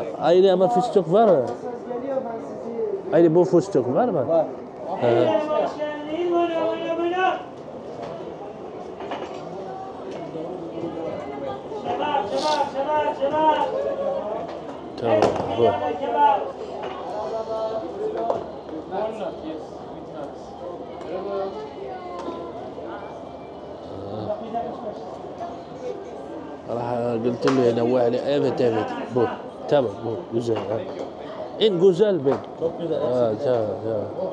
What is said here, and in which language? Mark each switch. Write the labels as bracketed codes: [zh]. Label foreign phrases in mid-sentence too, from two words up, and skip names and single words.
[tr] Aynı ama fıstık var mı? Söz geliyor, ben sizi... Aynı bu fıstık var mı? Var. Tamam bu. [ar] راح قلت له ينوع لي [tr] evet bu. Tamam bu güzel. En güzel ben. Çok güzel. Tamam.